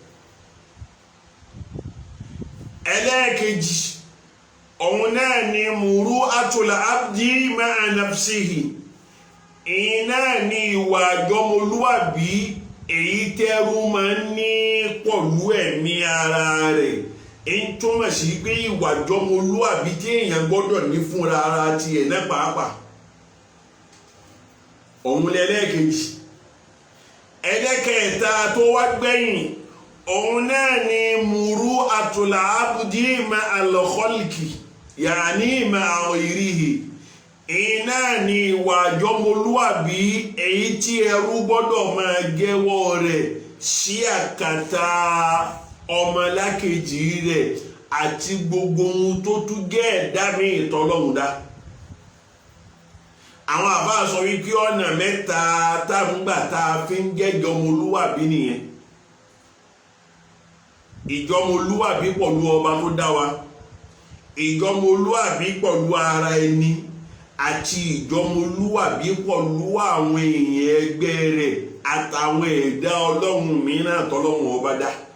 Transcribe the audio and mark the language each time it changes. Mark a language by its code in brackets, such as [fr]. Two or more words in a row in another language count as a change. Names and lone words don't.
[yo] ẹlẹ́ẹ̀kejì ọ̀hún náà ni [ar] مروءة العبد مع نفسه [yo] iná ni ìwà ìjọmọlúwàbí èyí tẹ́rú máa ń ní pọ̀lú ẹ̀mí ara rẹ̀ ń túmọ̀ sí pé ìwà ìjọmọlúwàbí tí èèyàn gbọ́dọ̀ ní fúnra ara tiẹ̀ náà pàápàá ọ̀hún lẹ́lẹ́kejì ẹlẹ́kẹta tó wá gbẹ̀yìn ọ̀hún náà ni [ar] مروءة العبد مع الخلق يعني مع غيره [yo] iná ni ìwà ìjọmọlúwàbí èyí tí ẹrú gbọ́dọ̀ máa jẹ́wọ́ rẹ̀ sí àkàtà ọmọlákejì rẹ̀ àti gbogbo ohun tó tún jẹ́ ẹ̀dá mi ìtọ́lọ́hun dá àwọn àbá sọ wípé ọ̀nà mẹ́ta táàmùgbà tá a fi ń jẹ́ ìjọmọlúwàbí nìyẹn ìjọmọlúwàbí pẹ̀lú ọba tó dá wa ìjọmọlúwàbí pẹ̀lú ara ẹni àti ìjọmọlúwàbí pẹ̀lú àwọn èèyàn ẹgbẹ́ rẹ̀ àtàwọn ẹ̀dá ọlọ́run mìíràn tọ́lọ́run ọba dá